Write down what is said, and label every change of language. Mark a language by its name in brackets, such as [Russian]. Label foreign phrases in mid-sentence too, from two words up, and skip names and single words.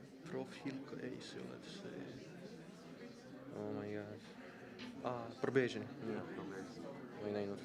[Estonian] Profil, ei see ole see. [English] Oh my god. [Estonian] Probation. Ma ei näinud.